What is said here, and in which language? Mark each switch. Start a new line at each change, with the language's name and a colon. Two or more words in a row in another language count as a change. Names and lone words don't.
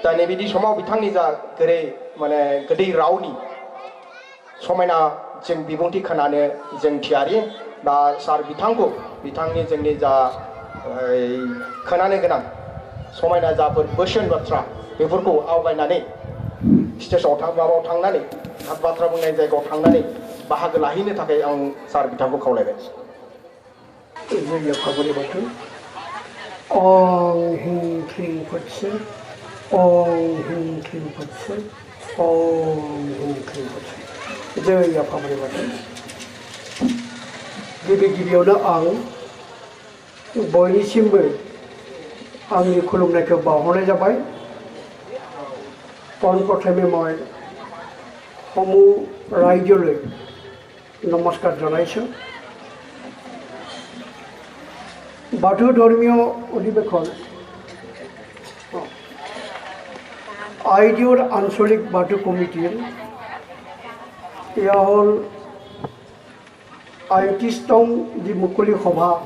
Bodo: दा नैबेदि समाव बिथांनि जा गोदै रावनि समायना जों बिबुंथि खोनानो जों थियारि दा सार बिथांखौ बिथांनि जोंनि जा खोनानो गोनां समायना जाफोर बोसोन बाथ्रा बेफोरखौ आवगायनानै स्टेजाव माबायाव थांनानै बाथ्रा बुंनाय जायगायाव थांनानै बाहागो लाहैनो थाखाय आं सार बिथांखौ खावलायबाय। जय फागुनि बाथौ ओं ह्रीं क्लीं फत्सो ओं ह्रीं क्लीं फत्सो ओं ह्रीं क्लीं फत्सो जय फागुनि बाथौ गिबियावनो आं बयनिसिमबो आंनि खुलुमनायखौ बावहरनाय जाबाय।
Assamese: পোনপ্ৰথমে মই সমূহ ৰাইজলৈ নমস্কাৰ জনাইছোঁ। বাথৌ ধৰ্মীয় অধিৱেশন আইডিঅ'ৰ আঞ্চলিক বাথৌ কমিটিৰ এয়া হ'ল ৩৮তম যি মুকলি সভা।